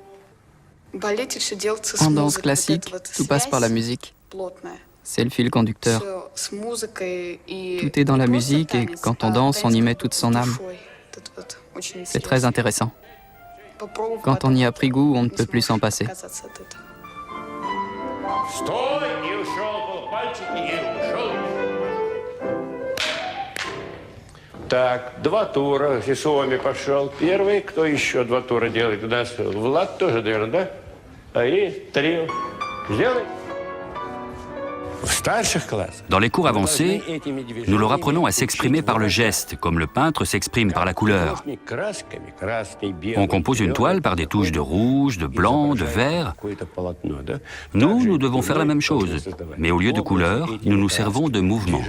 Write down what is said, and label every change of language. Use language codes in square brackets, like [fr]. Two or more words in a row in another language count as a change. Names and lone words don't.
[fr] En danse classique, tout passe par la musique. C'est le fil conducteur. Tout est dans la musique et quand on danse, on y met toute son âme. C'est très intéressant. Quand on y a pris goût, on ne peut plus s'en passer. [ru] Так, 2 тура. Сисоми пошел первый. Кто еще 2 тура делает у нас? Влад тоже, наверное, да? И 3. Сделай. [fr] Dans les cours avancés, nous leur apprenons à s'exprimer par le geste, comme le peintre s'exprime par la couleur. On compose une toile par des touches de rouge, de blanc, de vert. Nous devons faire la même chose, mais au lieu de couleurs, nous nous servons de mouvements.